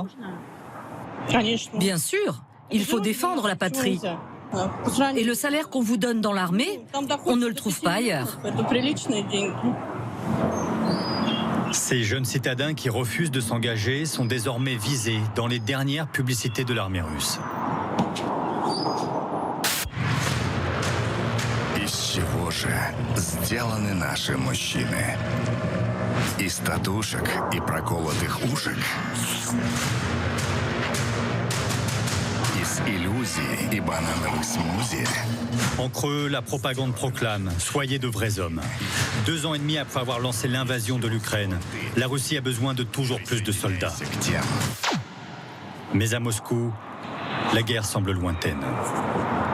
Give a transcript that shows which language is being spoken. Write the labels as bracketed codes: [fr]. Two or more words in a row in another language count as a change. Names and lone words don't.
[fr] Bien sûr, il faut défendre la patrie. Et le salaire qu'on vous donne dans l'armée, on ne le trouve pas ailleurs. Ces jeunes citadins qui refusent de s'engager sont désormais visés dans les dernières publicités de l'armée russe. [ru] Из чего же сделаны наши мужчины? Из татушек и проколотых ушек? Из иллюзий и банановых смузи? [fr] En creux, la propagande proclame « Soyez de vrais hommes ». 2 ans et demi après avoir lancé l'invasion de l'Ukraine, la Russie a besoin de toujours plus de soldats. Mais à Moscou, la guerre semble lointaine.